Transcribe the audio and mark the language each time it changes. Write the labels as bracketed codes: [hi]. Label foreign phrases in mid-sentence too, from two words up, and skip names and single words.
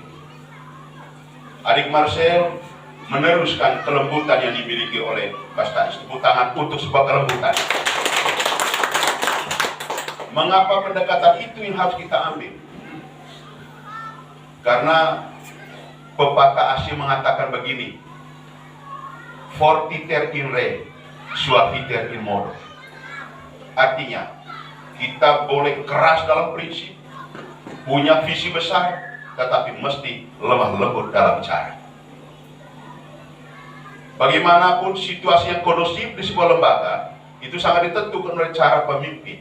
[id] Adik Marcel meneruskan kelembutan yang dimiliki oleh Pak Stanis. Tepuk tangan untuk sebuah kelembutan. Mengapa pendekatan itu yang harus kita ambil? Karena pepatah asing mengatakan begini, [la] fortiter in re, suaviter in modo. [id] Artinya, kita boleh keras dalam prinsip, punya visi besar, tetapi mesti lemah lembut dalam cara. Bagaimanapun situasi yang kondusif di sebuah lembaga, itu sangat ditentukan oleh cara pemimpin.